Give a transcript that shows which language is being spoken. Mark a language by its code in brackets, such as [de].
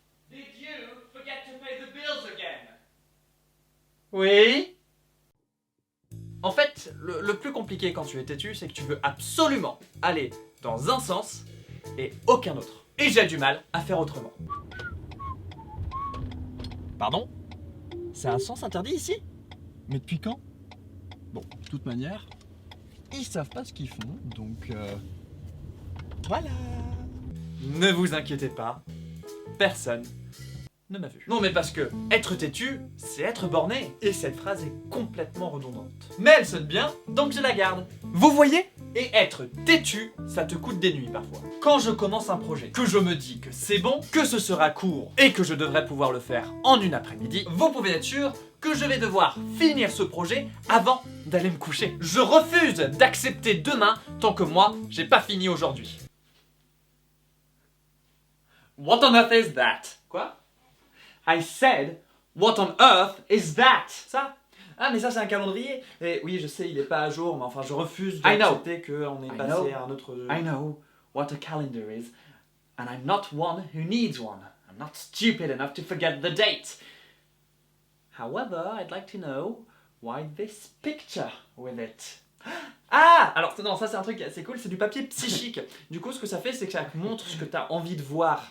[en] Did you forget to pay the bills again? [fr] Oui. En fait, le plus compliqué quand tu es têtu, c'est que tu veux absolument aller dans un sens et aucun autre. Et j'ai du mal à faire autrement. Pardon? C'est un sens interdit ici? Mais depuis quand? Bon, de toute manière, ils savent pas ce qu'ils font, donc voilà. Ne vous inquiétez pas, personne ne m'a vu. Non mais parce que être têtu, c'est être borné. Et cette phrase est complètement redondante. Mais elle sonne bien, donc je la garde. Vous voyez? Et être têtu, ça te coûte des nuits parfois. Quand je commence un projet, que je me dis que c'est bon, que ce sera court et que je devrais pouvoir le faire en une après-midi, vous pouvez être sûr que je vais devoir finir ce projet avant d'aller me coucher. Je refuse d'accepter demain tant que moi, j'ai pas fini aujourd'hui. [en] What on earth is that? [fr] Quoi? [en] I said, what on earth is that? [fr] Ça? Ah mais ça c'est un calendrier. Et oui je sais il est pas à jour mais enfin je refuse d'accepter qu'on est passé à un autre... [en] I know what a calendar is and I'm not one who needs one. I'm not stupid enough to forget the date. However, I'd like to know why this picture with it. Ah! [fr] Alors non ça c'est un truc assez cool, c'est du papier psychique. Du coup ce que ça fait c'est que ça montre ce que t'as envie de voir.